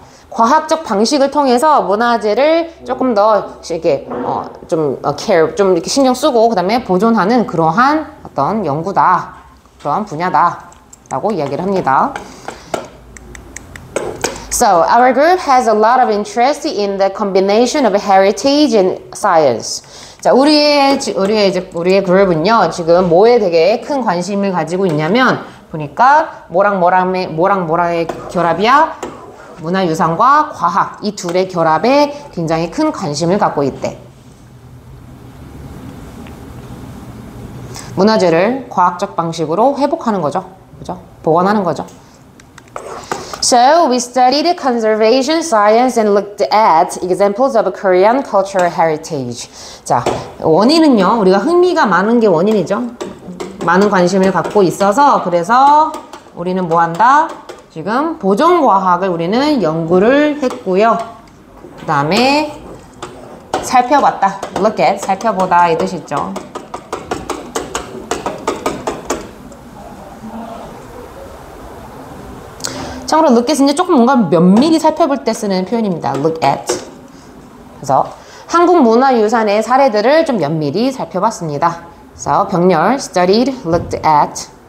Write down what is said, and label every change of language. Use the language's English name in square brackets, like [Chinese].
[Korean] 과학적 방식을 통해서 문화재를 조금 더 이렇게 care, 좀 이렇게 신경 쓰고 그다음에 보존하는 그러한 어떤 연구다, 그러한 분야다라고 이야기를 합니다. [English] So, our group has a lot of interest in the combination of heritage and science. [Korean] 자, 우리의 그룹은요, 지금 뭐에 되게 큰 관심을 가지고 있냐면, 보니까 뭐랑의 결합이야? 문화유산과 과학, 이 둘의 결합에 굉장히 큰 관심을 갖고 있대. 문화재를 과학적 방식으로 회복하는 거죠. 그죠? 복원하는 거죠. [English] So, we studied conservation science and looked at examples of Korean cultural heritage. [Korean] 자, 원인은요, 우리가 흥미가 많은 게 원인이죠. 많은 관심을 갖고 있어서, 그래서 우리는 뭐 한다? 지금 보존과학을 우리는 연구를 했고요. 그 다음에 살펴봤다. Look at, 살펴보다 이 뜻이 있죠. 참고로 look at은 이제 조금 뭔가 면밀히 살펴볼 때 쓰는 표현입니다. [English] look at. [Korean] 그래서 한국 문화유산의 사례들을 좀 면밀히 살펴봤습니다. 그래서 병렬 studied, looked at.